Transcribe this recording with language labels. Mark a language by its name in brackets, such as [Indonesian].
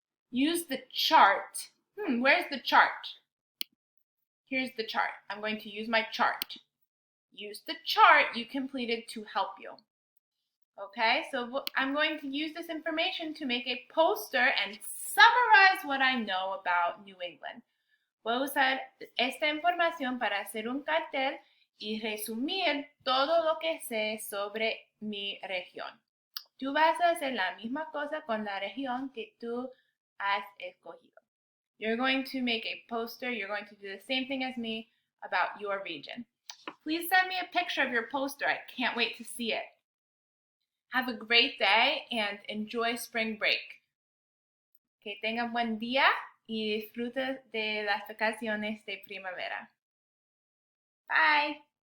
[English] Use the chart. Where's the chart? Here's the chart. I'm going to use my chart. Use the chart you completed to help you. Okay, so I'm going to use this information to make a poster and summarize what I know about New England. [Spanish] Puedo usar esta información para hacer un cartel y resumir todo lo que sé sobre mi región. Tú vas a hacer la misma cosa con la región que tú has escogido. [English] You're going to make a poster. You're going to do the same thing as me about your region. Please send me a picture of your poster. I can't wait to see it. Have a great day and enjoy spring break. [Spanish] Que tengan buen día y disfrute de las vacaciones de primavera. Bye.